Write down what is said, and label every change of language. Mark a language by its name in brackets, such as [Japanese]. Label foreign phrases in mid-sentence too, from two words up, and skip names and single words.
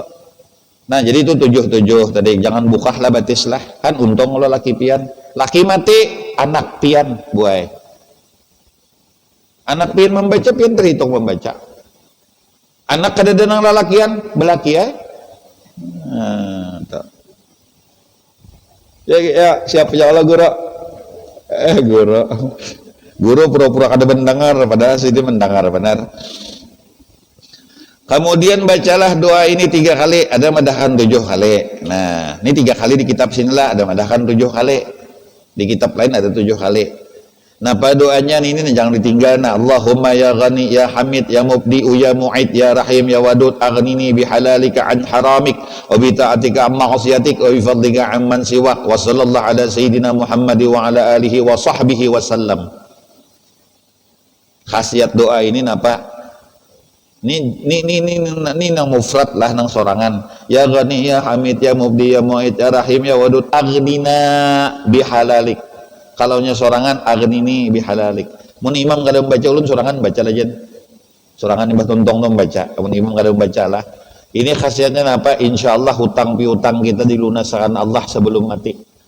[Banjar] Nah jadi itu 7 tadi, jangan buka lah batis lah, kan untung lo laki pian, laki mati, anak pian buai, anak pian membaca, pian terhitung membaca, anak kadang-kadang lalakian, belaki ya, ya siapa [Arabic] يا الله [Banjar] guru pura-pura kada mendengar, padahal sih dia mendengar benar. Kemudian bacalah doa ini 3 kali, ada madahkan 7 kali. Nah, ini 3 kali di kitab sinilah, ada madahkan 7 kali. Di kitab lain ada 7 kali. Nah, pada doanya ini jangan ditinggal. Nah, [Arabic] اللهم يا غني يا حميد يا مبدئ يا معيد يا رحيم يا ودود أغنني بحلالك عن حرامك وبطاعتك عن معصيتك وبفضلك عمن سواك وصلى الله على سيدنا محمد وعلى آله وصحبه وسلم. [Banjar] Khasiat doa ini apa? Ini nang mufrad lah nang sorangan. [Arabic] يا غني يا حميد يا مبدئ يا معيد يا رحيم يا ودود, أغننا بحلالك. [Banjar] Kalau nya sorangan [Arabic] أغنني بحلالك. [Banjar] Mun imam kada membaca ulun sorangan baca lajen. Sorangan imbah tontong tuh membaca. Mun imam kada membaca lah. Ini khasiatnya apa? Insyaallah hutang piutang kita dilunaskan Allah sebelum mati.